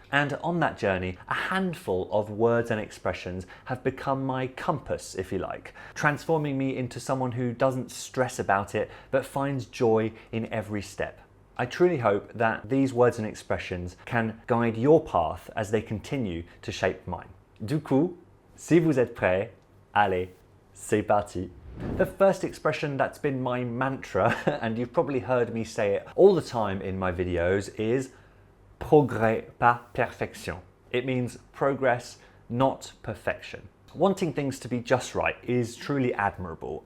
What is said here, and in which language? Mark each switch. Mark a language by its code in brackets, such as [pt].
[en] And on that journey, a handful of words and expressions have become my compass, if you like, transforming me into someone who doesn't stress about it, but finds joy in every step. I truly hope that these words and expressions can guide your path as they continue to shape mine. [fr] Du coup, si vous êtes prêts, allez, c'est parti. [en] The first expression that's been my mantra, and you've probably heard me say it all the time in my videos, is [fr] progrès, pas perfection. [en] It means progress, not perfection. Wanting things to be just right is truly admirable.